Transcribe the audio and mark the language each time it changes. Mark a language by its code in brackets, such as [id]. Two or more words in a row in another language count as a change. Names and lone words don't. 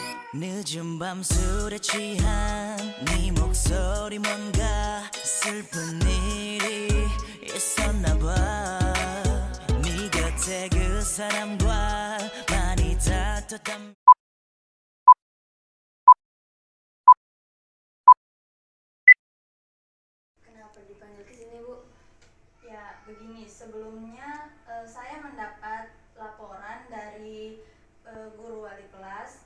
[ko] 늦은 밤 술에 취한 네 목소리 뭔가 슬픈 일이 있었나 봐. 네 곁에 그 사람과 많이 다퉜단. [id] Kenapa dipanggil ke sini, Bu? Ya, begini. Sebelumnya saya mendapat laporan dari guru wali kelas.